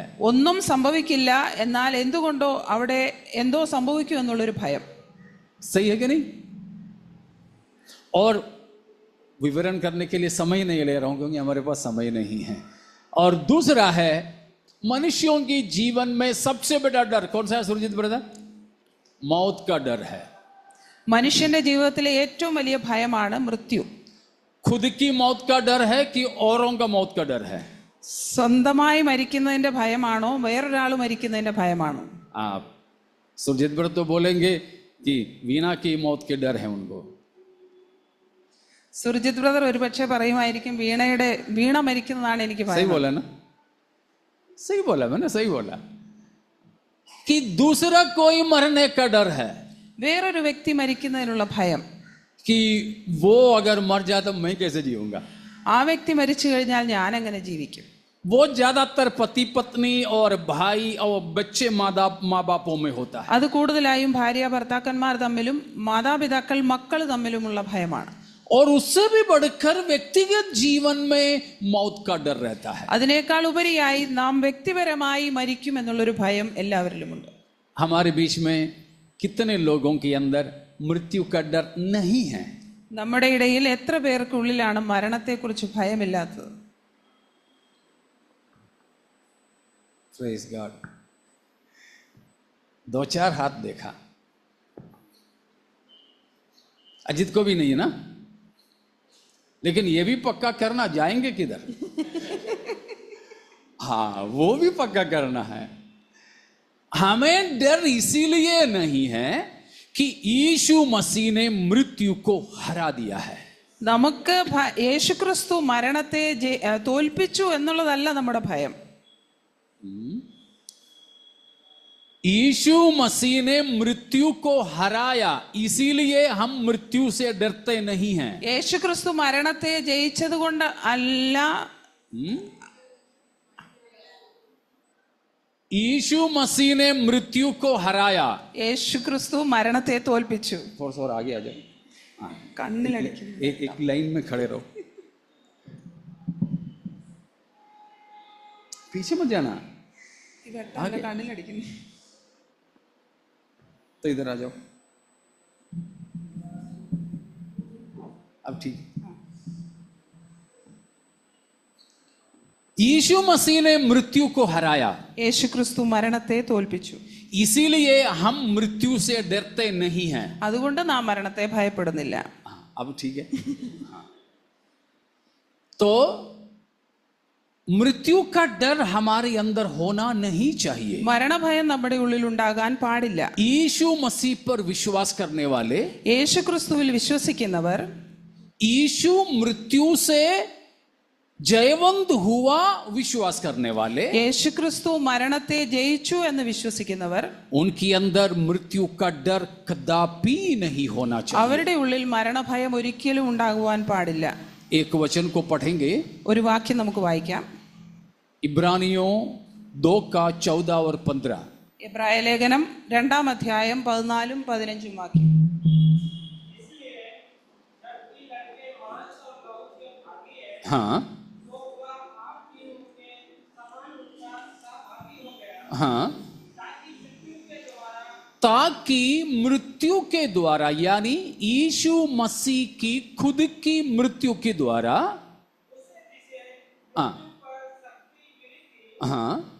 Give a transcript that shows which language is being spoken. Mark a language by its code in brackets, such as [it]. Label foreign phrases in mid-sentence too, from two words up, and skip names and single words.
[ml] ഒന്നും സംഭവിക്കില്ല, എന്നാൽ എന്തുകൊണ്ടോ അവിടെ എന്തോ സംഭവിക്കും എന്നുള്ളൊരു ഭയം. [hi] सही है कि नहीं. और विवरण करने के लिए समय नहीं ले रहा हूं क्योंकि हमारे पास समय नहीं है. और दूसरा है, मनुष्यों के जीवन में सबसे बड़ा डर कौन सा है सुरजीत ब्रदर? मौत का डर है. [ml] മനുഷ്യന്റെ ജീവിതത്തിലെ ഏറ്റവും വലിയ ഭയമാണ് മൃത്യു. [hi] खुद की मौत का डर है कि औरों का मौत का डर है? [ml] സ്വന്തമായി മരിക്കുന്നതിന്റെ ഭയമാണോ വേറൊരാൾ മരിക്കുന്നതിന്റെ ഭയമാണോ? [hi] आप सुरजीत ब्रदर तो बोलेंगे कि वीणा की मौत के डर है उनको. [ml] സുർജിത് ബ്രദർ ഒരുപക്ഷെ പറയുമായിരിക്കും, വീണ മരിക്കുന്നതാണ് എനിക്ക് [hi] सही [ml] ഭയം. [hi] बोला ना, सही बोला मैंने, सही बोला कि दूसरा कोई मरने का डर है, [ml] വേറൊരു വ്യക്തി മരിക്കുന്നതിനുള്ള ഭയം. [hi] कि वो अगर मर जाए तो मैं कैसे जीऊंगा. [ml] ആ വ്യക്തി മരിച്ചു കഴിഞ്ഞാൽ ഞാൻ എങ്ങനെ ജീവിക്കും? [hi] वो ज्यादातर पति पत्नी और भाई और बच्चे माँ बापों में होता है. [ml] അത് കൂടുതലായും ഭാര്യ ഭർത്താക്കന്മാർ തമ്മിലും മാതാപിതാക്കൾ മക്കൾ തമ്മിലുമുള്ള ഭയമാണ്. [hi] और उससे भी बढ़कर व्यक्तिगत जीवन में मौत का डर रहता है. [ml] അതിനേക്കാൾ ഉപരിയായി നാം വ്യക്തിപരമായി മരിക്കും എന്നുള്ളൊരു ഭയം എല്ലാവരിലുമുണ്ട്. [hi] हमारे बीच में कितने लोगों के अंदर मृत्यु का डर नहीं है. [ml] നമ്മുടെ ഇടയിൽ എത്ര പേർക്കുള്ളിലാണ് മരണത്തെക്കുറിച്ച് ഭയമില്ലാത്തത്? [en] Praise God. [hi] 2-4 हाथ देखा. अजित को भी नहीं है ना, लेकिन ये भी पक्का करना, जाएंगे किधर. हाँ, वो भी पक्का करना है. हमें डर इसीलिए नहीं है कि यीशु मसीह ने मृत्यु को हरा दिया है. [ml] നമുക്ക് യേശുക്രിസ്തു മരണത്തെ തോൽപ്പിച്ചു എന്നുള്ളതല്ല നമ്മുടെ ഭയം. [hi] यीशु मसीह ने मृत्यु को हराया, इसीलिए हम मृत्यु से डरते नहीं हैं. [ml] യേശുക്രിസ്തു മരണത്തെ ജയിച്ചത് കൊണ്ട് അല്ല, [hi] यीशु मसीह ने मृत्यु को हराया. [ml] യേശുക്രിസ്തു മരണത്തെ തോൽപ്പിച്ചു. [hi] थोड़ा सा और आगे आ जाओ. [ml] കണ്ണിലടിക്കുന്നു. [hi] एक लाइन में खड़े रहो. पीछे मत जाना, [ml] കണ്ണിലടിക്കുന്നു. [hi] तो इधर आ जाओ. अब ठीक. यीशु मसीह ने मृत्यु को हराया, [ml] യേശു ക്രിസ്തു മരണത്തെ തോൽപ്പിച്ചു. [hi] इसीलिए हम मृत्यु से डरते नहीं हैं. [ml] അതുകൊണ്ട് നാം മരണത്തെ ഭയപ്പെടുന്നില്ല. [hi] अब ठीक है. तो मृत्यु का डर हमारे अंदर होना नहीं चाहिए. [ml] മരണഭയം നമ്മുടെ ഉള്ളിൽ ഉണ്ടാകാൻ പാടില്ല. [hi] यीशु मसीह पर विश्वास करने वाले, [ml] യേശു ക്രിസ്തുവിൽ വിശ്വസിക്കുന്നവർ, [hi] यीशु मृत्यु से जयवंत हुआ विश्वास करने वाले, [ml] യേശു ക്രിസ്തു മരണത്തെ ജയിച്ചു എന്ന് വിശ്വസിക്കുന്നവർ, [hi] उनके अंदर मृत्यु का डर कदापि नहीं होना चाहिए. [ml] അവരുടെ ഉള്ളിൽ മരണഭയം ഒരിക്കലും ഉണ്ടാകുവാൻ പാടില്ല. [hi] एक वचन को पढ़ेंगे, [ml] ഒരു വാക്യം നമുക്ക് വായിക്കാം. [hi] इब्रानियों 2:14 और 15. [ml] എബ്രായ ലേഖനം 2-ാം അധ്യായം 14-15 വാക്യം. [hi] हाँ हाँ, ताकि मृत्यु के द्वारा, यानी यीशु मसीह की खुद की मृत्यु के द्वारा, हाँ हाँ,